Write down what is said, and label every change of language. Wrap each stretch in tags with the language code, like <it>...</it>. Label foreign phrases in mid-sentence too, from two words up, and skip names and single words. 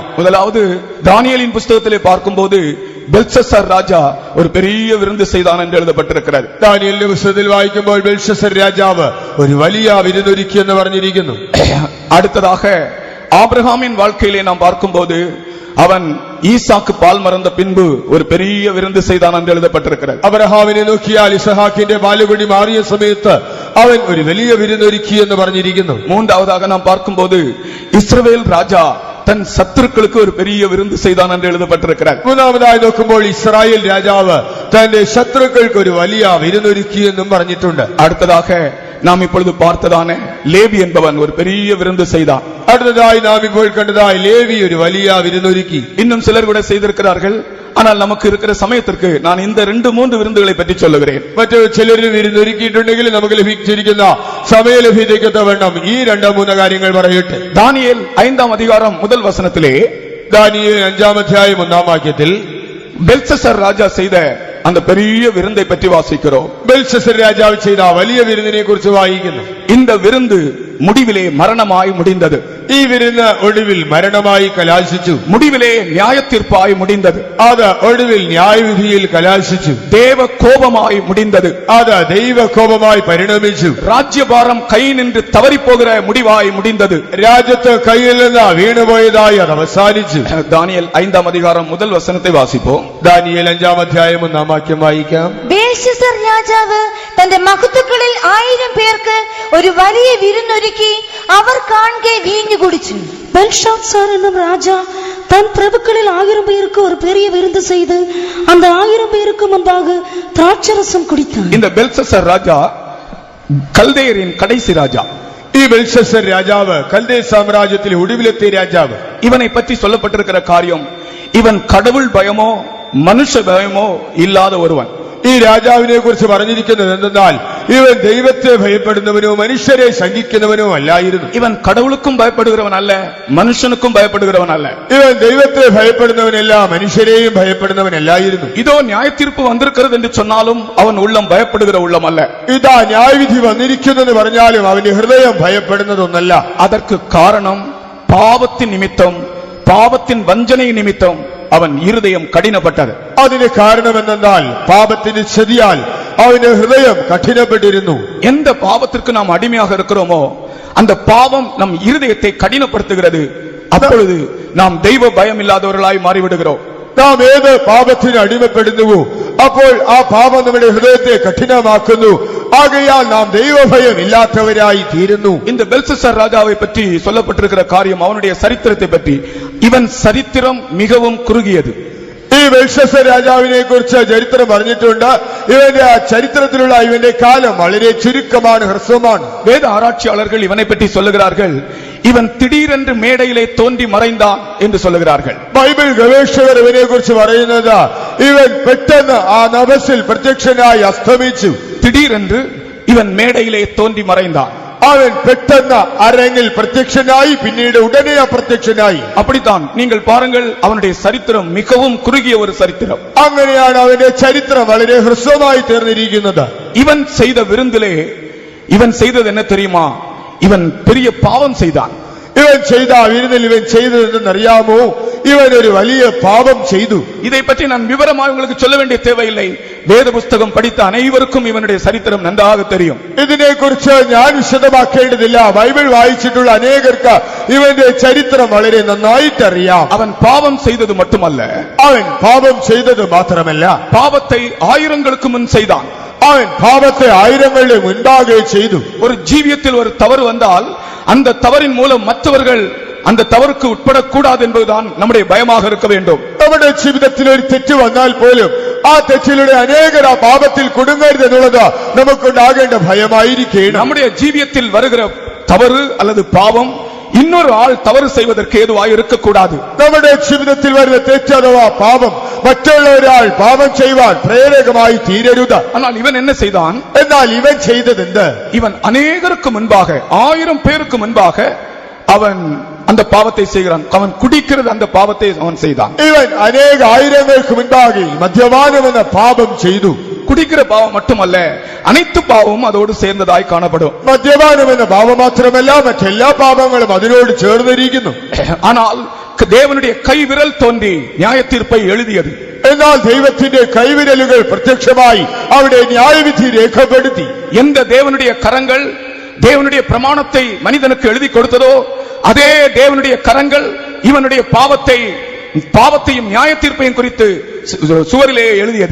<ta>முதலாவது தானியேலின் புஸ்தகத்திலே பார்க்கும்போது பெல்ஷஸ்ஸர் ராஜா ஒரு பெரிய விருந்து செய்தான் என்று எழுதப்பட்டிருக்கிறது.</ta> <ml>ദാനിയേലിന്റെ പുസ്തകത്തിൽ വായിക്കുമ്പോൾ ബെൽഷസ്സർ രാജാവ് ഒരു വലിയ വിരുന്നൊരുക്കി എന്ന് പറഞ്ഞിരിക്കുന്നു.</ml> <ta>அடுத்ததாக ஆபிரகாமின் வாழ்க்கையிலே நாம் பார்க்கும்போது அவன் ஈசாக்கு பால் மறந்த பின்பு ஒரு பெரிய விருந்து செய்தான் என்று எழுதப்பட்டிருக்கிறது.</ta> <ml>അബ്രഹാമിനെ നോക്കിയാൽ ഇസഹാക്കിന്റെ പാലുകുടി മാറിയ സമയത്ത് അവൻ ഒരു വലിയ വിരുന്നൊരുക്കി എന്ന് പറഞ്ഞിരിക്കുന്നു.</ml> <ta>மூன்றாவதாக நாம் பார்க்கும்போது இஸ்ரவேல் ராஜா தன் சத்துருக்களுக்கு ஒரு பெரிய விருந்து செய்தான் என்று எழுதப்பட்டிருக்கிறது.</ta> <ml>മൂന്നാമതായി നോക്കുമ്പോൾ ഇസ്രായേൽ രാജാവ് തന്റെ ശത്രുക്കൾക്ക് ഒരു വലിയ വിരുന്നൊരുക്കി എന്നും പറഞ്ഞിട്ടുണ്ട്.</ml> <ta>அடுத்ததாக நாம் இப்பொழுது பார்த்ததான லேவி என்பவன் ஒரு பெரிய விருந்து செய்தான்.</ta> <ml>അടുത്തതായി നാം ഇപ്പോൾ കണ്ടതായി ലേവി ഒരു വലിയ വിരുന്നൊരുക്കി.</ml> <ta>இன்னும் சிலர் கூட செய்திருக்கிறார்கள். ஆனால் நமக்கு இருக்கிற சமயத்திற்கு நான் இந்த 2, 3 விருந்துகளை பற்றி சொல்லுகிறேன்.</ta> <ml>മറ്റു ചിലരും വിരുന്നൊരുക്കിയിട്ടുണ്ടെങ്കിൽ നമുക്ക് ലഭിച്ചിരിക്കുന്ന സമയലഭ്യതയ്ക്കൊത്തവണ്ണം ഈ 2, 3 കാര്യങ്ങൾ പറയട്ടെ.</ml> <ta>தானியேல் 5ஆம் அதிகாரம் முதல் வசனத்திலே</ta> <ml>ദാനിയേൽ 5-ാം അധ്യായം 1-ാം വാക്യത്തിൽ</ml> <ta>பெல்ஷஸ்ஸர் ராஜா செய்த அந்த பெரிய விருந்தை பற்றி வாசிக்கிறோம்.</ta> <ml>ബെൽഷസ്സർ രാജാവ് ചെയ്ത വലിയ വിരുന്നിനെ കുറിച്ച് വായിക്കുന്നു.</ml> <ta>இந்த விருந்து முடிவிலே மரணமாய் முடிந்தது.</ta> <ml>ഈ വിരുന്ന് ഒടുവിൽ മരണമായി കലാശിച്ചു.</ml> <ta>முடிவிலே நியாயத்தீர்ப்பாய் முடிந்தது.</ta> <ml>അത് ഒടുവിൽ ന്യായവിധിയിൽ കലാശിച്ചു.</ml> <ta>தேவ கோபமாய் முடிந்தது.</ta> <ml>അത് ദൈവകോപമായി പരിണമിച്ചു.</ml> <ta>ராஜ்யபாரம் கை நின்று தவறி போகிற முடிவாய் முடிந்தது.</ta> <ml>രാജ്യത്ത് കയ്യിൽ നിന്ന് വീണുപോയതായി അത് അവസാനിച്ചു.</ml> <ta>தானியேல் 5ஆம் அதிகாரம் முதல் வசனத்தை வாசிப்போம்.</ta> <ml>ദാനിയേൽ 5-ാം അധ്യായം 1-ാം വാക്യം വായിക്കാം. ബേൽഷസ്സർ രാജാവ് തന്റെ മഹത്തുക്കളിൽ 1000 പേർക്ക് ഒരു വലിയ വിരുന്നൊരുക്കി അവർ കാണെ വീഞ്ഞു കുടിച്ചു.</ml> <ta>பெல்ஷாத்சார் என்னும் ராஜா தன் பிரபுக்களில் 1000 பேருக்கு ஒரு பெரிய விருந்து செய்து அந்த 1000 பேருக்கு முன்பாக திராட்சரசம் குடித்தான். இந்த பெல்ஷஸ்ஸர் ராஜா கல்தேயரின் கடைசி ராஜா.</ta> <ml>ഈ ബെൽഷസ്സർ രാജാവ് കൽദേ സാമ്രാജ്യത്തിലെ ഒടുവിലത്തെ രാജാവ്.</ml> <ta>இவனை பற்றி சொல்லப்பட்டிருக்கிற காரியம், இவன் கடவுள் பயமோ மனுஷ பயமோ இல்லாத ஒருவன்.</ta> <ml>ഈ രാജാവിനെ കുറിച്ച് പറഞ്ഞിരിക്കുന്നത് എന്തെന്നാൽ ഇവൻ ദൈവത്തെ ഭയപ്പെടുന്നവനോ മനുഷ്യരെ ശങ്കിക്കുന്നവനോ അല്ലായിരുന്നു.</ml> <ta>இவன் கடவுளுக்கும் பயப்படுகிறவன் அல்ல, மனுஷனுக்கும் பயப்படுகிறவன் அல்ல.</ta> <ml>ഇവൻ ദൈവത്തെ ഭയപ്പെടുന്നവനല്ല, മനുഷ്യരെയും ഭയപ്പെടുന്നവനല്ലായിരുന്നു.</ml> <ta>இதோ நியாயத்தீர்ப்பு வந்திருக்கிறது என்று சொன்னாலும் அவன் உள்ளம் பயப்படுகிற உள்ளம் அல்ல.</ta> <ml>ഇതാ ന്യായവിധി വന്നിരിക്കുന്നെന്ന് പറഞ്ഞാലും അവന്റെ ഹൃദയം ഭയപ്പെടുന്നതൊന്നല്ല.</ml> <ta>அதற்கு காரணம் பாவத்தின் நிமித்தம், பாவத்தின் வஞ்சனை நிமித்தம் அவன் இருதயம் கடினப்பட்டது.</ta> <ml>അതിന് കാരണം എന്തെന്നാൽ പാപത്തിന്റെ ചതിയാൽ അവന്റെ ഹൃദയം കഠിനപ്പെട്ടിരുന്നു.</ml> <ta>எந்த பாவத்திற்கு நாம் அடிமையாக இருக்கிறோமோ அந்த பாவம் நம் இருதயத்தை கடினப்படுத்துகிறது. அப்பொழுது நாம் தெய்வ பயம் இல்லாதவர்களாய் மாறிவிடுகிறோம்.</ta> <ml>നാം ഏത് പാപത്തിന് അടിമപ്പെടുന്നുവോ അപ്പോൾ ആ പാപം നമ്മുടെ ഹൃദയത്തെ കഠിനമാക്കുന്നു. ആകയാൽ നാം ദൈവഭയം ഇല്ലാത്തവരായി തീരുന്നു.</ml> <ta>இந்த பெல்ஷஸ்ஸர் ராஜாவை பற்றி சொல்லப்பட்டிருக்கிற காரியம், அவனுடைய சரித்திரத்தை பற்றி, இவன் சரித்திரம் மிகவும் குறுகியது.</ta> <ml>ഈ ബെൽഷസ്സർ രാജാവിനെ കുറിച്ച് ചരിത്രം പറഞ്ഞിട്ടുണ്ട്. ഇവന്റെ ചരിത്രത്തിലുള്ള ഇവന്റെ കാലം വളരെ ചുരുക്കമാണ്, ഹ്രസ്വമാണ്.</ml> <ta>வேத ஆராய்ச்சியாளர்கள் இவனை பற்றி சொல்லுகிறார்கள், இவன் திடீரென்று மேடையிலே தோன்றி மறைந்தான் என்று சொல்லுகிறார்கள்.</ta> <ml>ബൈബിൾ ഗവേഷകർ ഇവനെ കുറിച്ച് പറയുന്നത് ഇവൻ പെട്ടെന്ന് ആ നഭസിൽ പ്രത്യക്ഷനായി അസ്തമിച്ചു.</ml> <ta>திடீரென்று இவன் மேடையிலே தோன்றி மறைந்தான்.</ta> <ml>അവൻ പെട്ടെന്ന് അരങ്ങിൽ പ്രത്യക്ഷനായി, പിന്നീട് ഉടനെ അപ്രത്യക്ഷനായി.</ml> <ta>அப்படித்தான் நீங்கள் பாருங்கள், அவனுடைய சரித்திரம் மிகவும் குறுகிய ஒரு சரித்திரம்.</ta> <ml>അങ്ങനെയാണ് അവന്റെ ചരിത്രം വളരെ ഹ്രസ്വമായി തീർന്നിരിക്കുന്നത്.</ml> <ta>இவன் செய்த விருந்திலே இவன் செய்தது என்ன தெரியுமா? இவன் பெரிய பாவம் செய்தான்.</ta> <ml>ഇവൻ ചെയ്ത വിരുന്നിൽ ഇവൻ ചെയ്തതെന്നറിയാമോ? ഇവൻ ഒരു വലിയ പാപം ചെയ്തു.</ml> <ta>இதை பற்றி நான் விவரமாக உங்களுக்கு சொல்ல வேண்டிய தேவையில்லை. வேத புஸ்தகம் படித்த அனைவருக்கும் இவனுடைய சரித்திரம் நன்றாக தெரியும்.</ta> <ml>ഇതിനെക്കുറിച്ച് ഞാൻ വിശദമാക്കേണ്ടതില്ല. ബൈബിൾ വായിച്ചിട്ടുള്ള അനേകർക്ക് ഇവന്റെ ചരിത്രം വളരെ നന്നായിട്ട് അറിയാം.</ml> <ta>அவன் பாவம் செய்தது மட்டுமல்ல,</ta> <ml>അവൻ പാപം ചെയ്തത് മാത്രമല്ല,</ml> <ta>பாவத்தை ஆயிரங்களுக்கு முன் செய்தான்.</ta> <ml>അവൻ പാപത്തെ ആയിരങ്ങളുടെ മുൻപാകെ ചെയ്തു.</ml> <ta>ஒரு ஜீவியத்தில் ஒரு தவறு வந்தால் அந்த தவறின் மூலம் மற்றவர்கள் அந்த தவறுக்கு உட்படக்கூடாது என்பதுதான் நம்முடைய பயமாக இருக்க வேண்டும்.</ta> <ml>നമ്മുടെ ജീവിതത്തിൽ ഒരു തെറ്റ് വന്നാൽ പോലും ആ തെറ്റിലൂടെ അനേകർ ആ പാപത്തിൽ കുടുങ്ങരുത് എന്നുള്ളത് നമുക്കുണ്ടാകേണ്ട ഭയമായിരിക്കണം.</ml> <ta>நம்முடைய ஜீவியத்தில் வருகிற தவறு அல்லது பாவம் இன்னொரு ஆள் தவறு செய்வதற்கு ஏதுவாக இருக்கக்கூடாது.</ta> <ml>നമ്മുടെ ജീവിതത്തിൽ വരുന്ന തെറ്റ് അഥവാ പാപം മറ്റുള്ള ഒരാൾ പാപം ചെയ്യുവാൻ പ്രേരകമായി തീരരുത്.</ml> <ta>ஆனால் இவன் என்ன செய்தான்?</ta> <ml>എന്നാൽ ഇവൻ ചെയ്തതെന്ത്?</ml> <ta>இவன் அநேகருக்கு முன்பாக 1000 பேருக்கு முன்பாக அவன் அந்த பாவத்தை செய்கிறான். அவன் குடிக்கிறது அந்த பாவத்தை அவன் செய்தான்.</ta> <ml>ഇവൻ അനേക ആയിരങ്ങൾക്ക് മുൻപാകെ മദ്യപാനം എന്ന പാപം ചെയ്തു.</ml> <ta>குடிக்கிற பாவம் மட்டுமல்ல, அனைத்து பாவமும் அதோடு சேர்ந்ததாய் காணப்படும்.</ta> <ml>മദ്യപാനം എന്ന പാപം മാത്രമല്ല മറ്റെല്ലാ പാപങ്ങളും അതിനോട് ചേർന്നിരിക്കുന്നു.</ml> <ta>ஆனால் தேவனுடைய கைவிரல் தோன்றி நியாய தீர்ப்பை எழுதியது.</ta> <ml>എന്നാൽ ദൈവത്തിന്റെ കൈവിരലുകൾ പ്രത്യക്ഷമായി അവിടെ ന്യായവിധി രേഖപ്പെടുത്തി.</ml> <ta>எந்த தேவனுடைய கரங்கள் தேவனுடைய பிரமாணத்தை மனிதனுக்கு எழுதி கொடுத்ததோ அதே தேவனுடைய கரங்கள் இவனுடைய பாவத்தையும் நியாய தீர்ப்பையும் குறித்து சுவரிலே எழுதியது.</ta>